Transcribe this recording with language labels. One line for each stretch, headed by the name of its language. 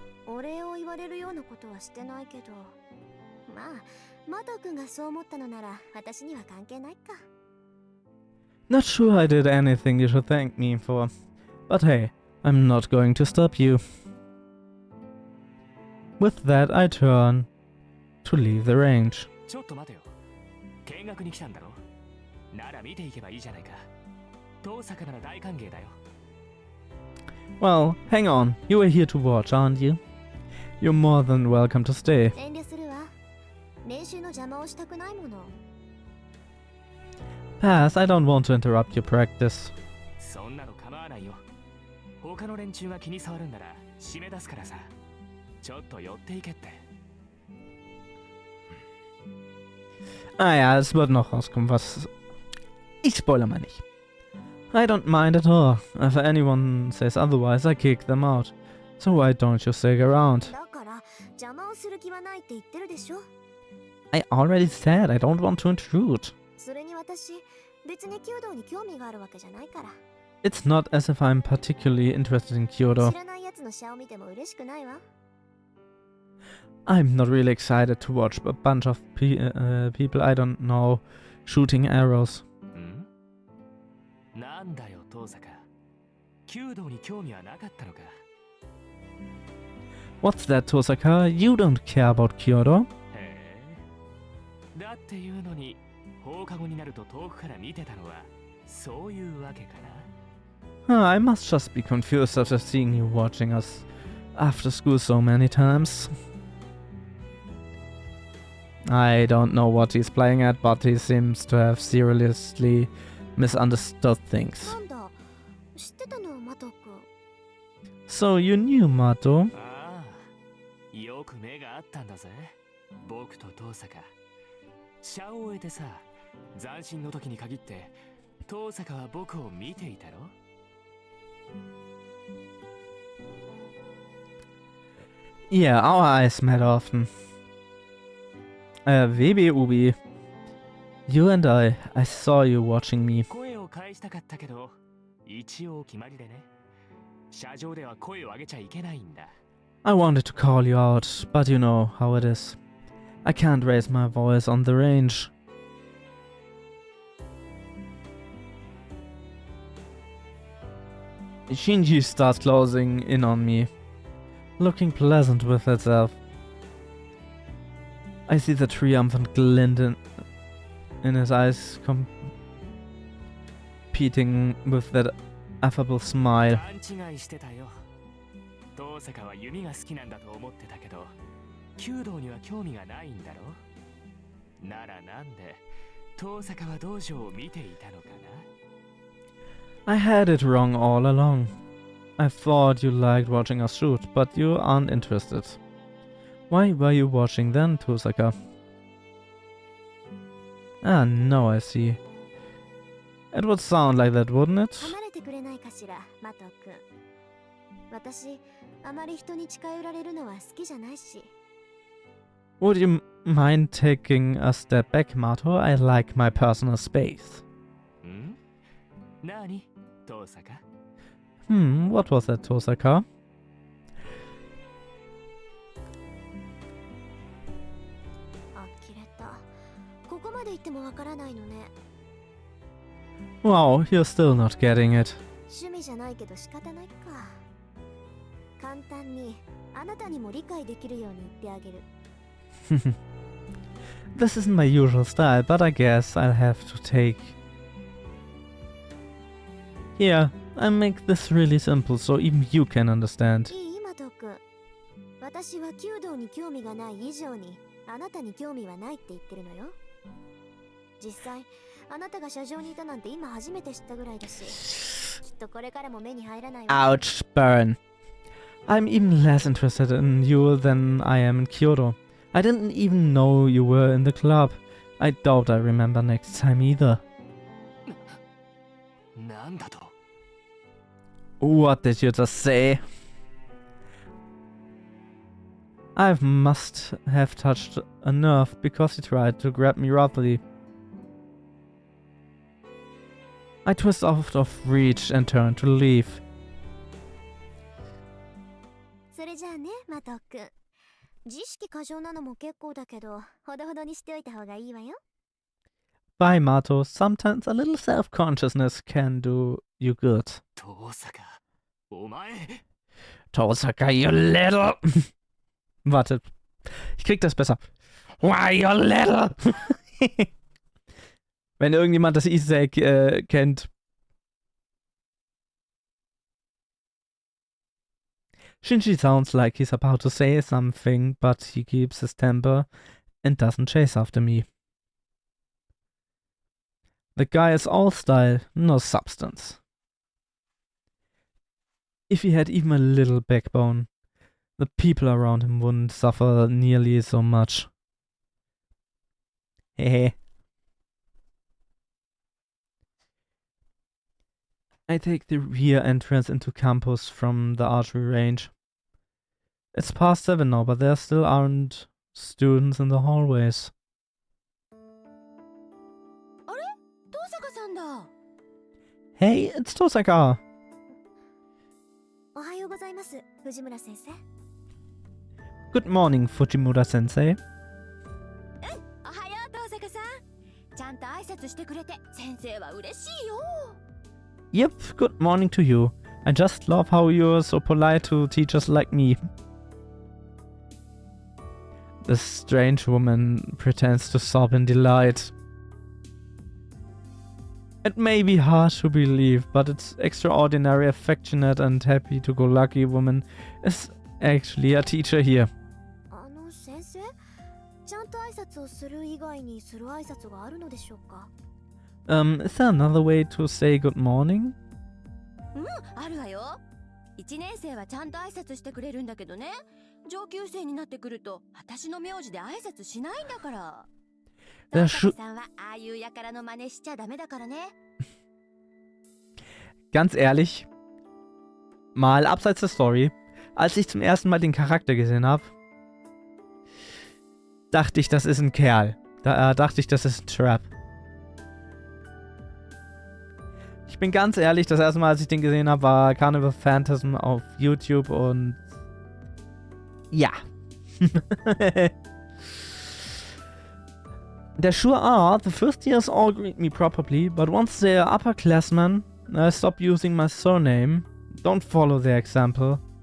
Japanese: お礼を言われるようなことはしてないけど、まあマト君がそう思ったのなら私には関係ないか。
English: Not sure I did anything you should thank me for. But hey, I'm not going to stop you. With that, I turn to leave the range.
Japanese: ちょっと待てよ。見学に来たんだろ。なら見ていけばいいじゃないか。遠坂なら大歓迎だよ。
English: Well, hang on. You were here to watch, aren't you? You're more than welcome to stay.
Japanese: 遠慮するわ。練習の邪魔をしたくないもの。
English: Pass, I don't want to interrupt your practice.
Japanese: そんなの構わないよ。他の連中が気に障るんなら締め出すからさ。ちょっと寄っていけって。
German: Ah ja, es wird noch rauskommen, was... Ich spoiler mal nicht.
English: I don't mind at all. If anyone says otherwise, I kick them out. So why don't you stick around?
Japanese: だから邪魔をする気はないって言ってるでしょ。
English: I already said I don't want to intrude.
Japanese: それに私別に弓道に興味があるわけじゃないから。
English: It's not as if I'm particularly interested in Kyoto.
Japanese: 知らないやつのシャを見ても嬉しくないわ。
English: I'm not really excited to watch a bunch of people I don't know shooting arrows.
Japanese: ん？なんだよ、遠坂。弓道に興味はなかったのか。
English: What's that, Tosaka? You don't care about Kyoto?
Japanese: へえ。だっていうのに、放課後になると遠くから見てたのは、そういうわけかな。
English: I must just be confused after seeing you watching us after school so many times. I don't know what he's playing at, but he seems to have seriously misunderstood things.
Japanese: なんだ知ってたのマト君。
English: So you knew Mato?
Japanese: ああ、よく目があったんだぜ。僕と遠坂。シャを終えてさ、斬新の時に限って、遠坂は僕を見ていたろ？
English: Yeah, our eyes met often. Webi Ubi. You and I saw you watching me.
Japanese: 声を返したかったけど、一応決まりでね。車上では声を上げちゃいけないんだ。
English: I wanted to call you out, but you know how it is. I can't raise my voice on the range. Shinji starts closing in on me, looking pleasant with itself. I see the triumphant glint in his eyes competing with that affable smile.
Japanese: 勘違いしてたよ。遠坂は弓が好きなんだと思ってたけど、弓道には興味がないんだろ？ならなんで、遠坂は道場を見ていたのかな？
English: I had it wrong all along. I thought you liked watching us shoot, but you aren't interested. Why were you watching then, Tosaka? Ah, no, I see. It would sound like that, wouldn't it?
Japanese: 離れてくれないかしらマト君。私あまり人に近寄られるのは好きじゃないし。
English: Would you mind taking a step back, Mato? I like my personal space.
Japanese: ん？なに？遠坂？
English: What was that, Tosaka?
Japanese: あきれた。ここまで言ってもわからないのね。
English: Wow, you're still not getting it.
Japanese: 趣味じゃないけど仕方ないか。簡単にあなたにも理解できるように言ってあげる。
English: This isn't my usual style, but I guess I'll have to take Here, I make this really simple so even you can understand.
Japanese: いいマト君。私は弓道に興味がない以上にあなたに興味はないって言ってるのよ。実際あなたが車上にいたなんて今初めて知ったぐらいだし、きっとこれからも目に入らないわ。
English: Ouch, burn. I'm even less interested in you than I am in Kyoto. I didn't even know you were in the club. I doubt I remember next time either.
Japanese: なんだと。
English: What did you just say? I must have touched a nerve because he tried to grab me roughly. I twist out of reach and turn to leave.
Japanese: それじゃあね、マト君。自意識過剰なのも結構だけど、ほどほどにしておいた方がいいわよ。
English: Bye, Mato. Sometimes a little self-consciousness can do you good.
Japanese: 遠坂、お前。
English: Tosaka, you little...
German: Warte. Ich krieg das besser.
English: Why, you little...
German: Wenn irgendjemand das Easter Egg kennt.
English: Shinji sounds like he's about to say something, but he keeps his temper and doesn't chase after me. The guy is all style, no substance. If he had even a little backbone, the people around him wouldn't suffer nearly so much. Hehe. I take the rear entrance into campus from the archery range. It's past 7 now, but there still aren't students in the hallways.
Japanese: 遠坂さんだ。
English: Hey, it's Tosaka!
Japanese: おはようございます、藤村先生。
English: Good morning, Fujimura-sensei.
Japanese: おはよう遠坂さん。ちゃんと挨拶してくれて先生は嬉しいよ。
English: Yep, good morning to you. I just love how you're so polite to teachers like me. The strange woman pretends to sob in delight. It may be hard to believe, but its extraordinary, affectionate and happy-to-go-lucky woman is actually a teacher here.
Japanese: 先生、ちゃんと挨拶をする以外にする挨拶があるのでしょうか？
English: Is there another way to say good morning?
Japanese: あるわよ。 1年生はちゃんと挨拶してくれるんだけどね。上級生になってくると私の名字で挨拶しないんだから。遠坂さんはああいうやからの真似しちゃダメだからね。
German: Ganz ehrlich, mal abseits der Story, als ich zum ersten Mal den Charakter gesehen habe, dachte ich, das ist ein Kerl. Da dachte ich, das ist ein Trap. Ich bin ganz ehrlich, das erste Mal, als ich den gesehen habe, war Carnival Phantasm auf YouTube und ja.
English: They're sure are. The first years all greet me properly, but once they're upperclassmen, I stop using my surname. Don't follow their example.